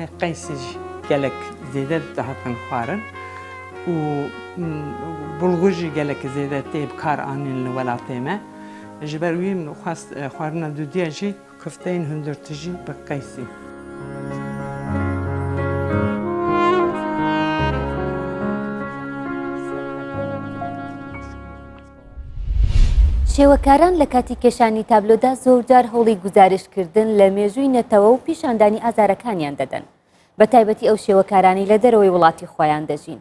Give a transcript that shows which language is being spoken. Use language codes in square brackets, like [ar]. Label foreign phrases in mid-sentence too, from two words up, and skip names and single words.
[ku] qeysî jî gelek zêde dihatin xwarin û bulgur jî gelek zêde tê bi kar anîn li welatê me ji ber wî min xwast xwarina dûdiya jî kufteyên hundirtijî bi qeysî. [ckb] شێوەکاران لە کاتی کێشانی تابلۆدا زۆرجار هەوڵی گزارشکردن لە مێژووی نەتەوە و پیشاندانی ئازارەکانیان دەدەن بە تایبەتی ئەو شێوەکارانی لە دەرەوەی وڵاتی خۆیان دەژین.